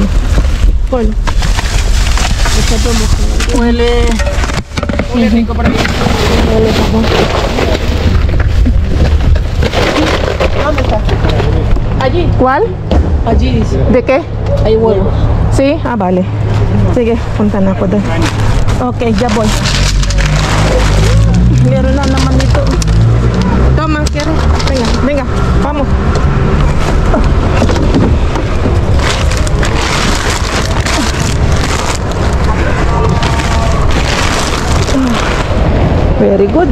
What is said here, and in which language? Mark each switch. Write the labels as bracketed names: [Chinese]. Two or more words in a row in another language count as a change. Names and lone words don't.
[Spanish] Ponlo. Huele rico para mí. ¿Dónde está? Allí. ¿Cuál? Allí dice. ¿De qué? Hay huevos. Sí, vale. [Filipino] Sige, punta na ako doon. [Spanish] Okay, ya voy. [Filipino] Meron na naman ito. [Spanish] Toma, quiero. Venga, venga, vamos. [English] Very good.